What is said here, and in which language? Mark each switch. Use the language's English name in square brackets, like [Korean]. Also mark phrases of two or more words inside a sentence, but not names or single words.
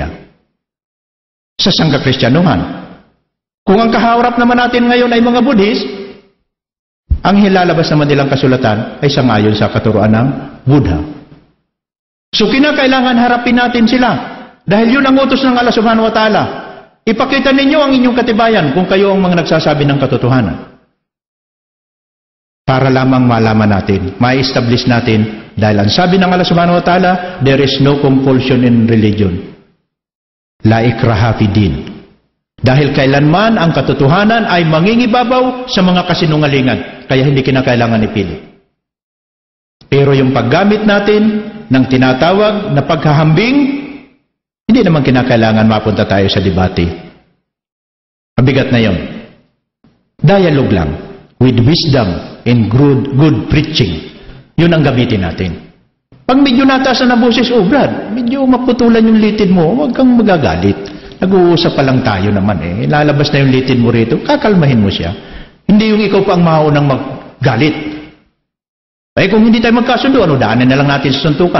[Filipino] Sa sangkakristyanuhan. Kung ang kaharap naman natin ngayon ay mga Buddhist, ang hilalabas naman nilang kasulatan ay sangayon sa katuruan ng Buddha. So kinakailangan harapin natin sila dahil yun ang utos ng [Arabic] الله سبحانه وتعالى. [Filipino] Ipakita ninyo ang inyong katibayan kung kayo ang mga nagsasabi ng katotohanan. Para lamang malaman natin, ma-establish natin, dahil ang sabi ng [Arabic] الله سبحانه وتعالى, [English] there is no compulsion in religion. [Arabic] لا إكراه في دين. [Filipino] Dahil kailanman ang katotohanan ay mangingibabaw sa mga kasinungalingan, kaya hindi kinakailangan ipili. Pero yung paggamit natin ng tinatawag na paghahambing, hindi Hindi naman kinakailangan mapunta tayo sa debate. Mabigat na yon. Dialogue lang, [English] with wisdom and good preaching. [Filipino] Yun ang gamitin natin. Pag medyo nataas na boses, Brad, medyo maputulan yung litid mo, huwag kang magagalit. Nag-uusap pa lang tayo naman eh. Lalabas na yung litid mo rito, kakalmahin mo siya. Hindi yung ikaw pa ang maunang maggalit. Kung hindi tayo magkasundo, daanan na lang natin sa suntukan.